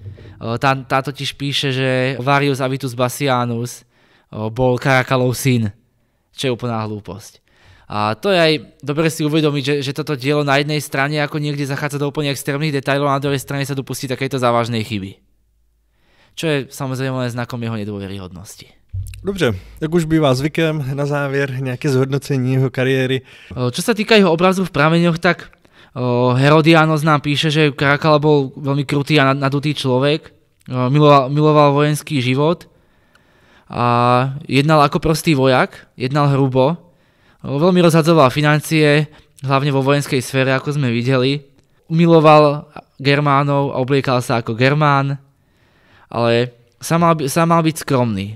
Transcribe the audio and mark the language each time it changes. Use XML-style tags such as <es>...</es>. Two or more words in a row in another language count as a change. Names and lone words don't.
<sk>Tá totiž píše, že Varius Avitus Bassianus bol Karakalov syn, čo je úplná hlúposť. A to je aj dobre si uvedomiť, že toto dielo na jednej strane ako niekde zachádza do úplne extrémnych detailov a na druhej strane sa dopustí takéto závažnej chyby. Čo je samozrejme len znakom jeho nedôveryhodnosti.</sk> <cs>Dobře, jak už bývá zvykem, na závěr nějaké zhodnocení jeho kariéry.</cs> <sk>Čo sa týka jeho obrazu v prameňoch, tak Herodianos nám píše, že Karakala bol veľmi krutý a nadutý človek, miloval vojenský život a jednal ako prostý vojak, jednal hrubo, veľmi rozhadzoval financie, hlavne vo vojenskej sfére, ako sme videli, miloval Germánov a obliekal sa ako Germán, ale sám mal byť skromný.</sk>